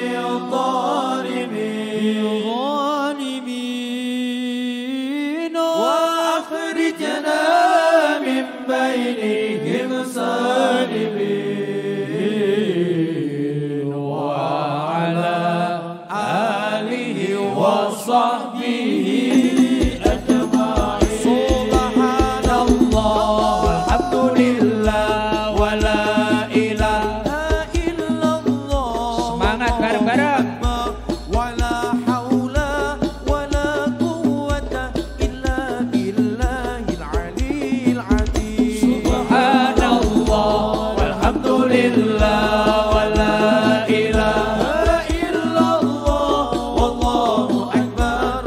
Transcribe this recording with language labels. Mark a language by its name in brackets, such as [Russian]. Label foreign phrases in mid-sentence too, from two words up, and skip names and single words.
[Arabic] الظالمين وأخرجنا من بينهم سالمين وعلى آله وصحبه أجمعين سبحان الله والحمد لله ولا إله إلا الله [Javanese] Semangat bareng-bareng. [Arabic] ولا حول ولا قوة إلا بالله العلي العظيم سبحان الله والحمد لله ولا إله إلا الله والله أكبر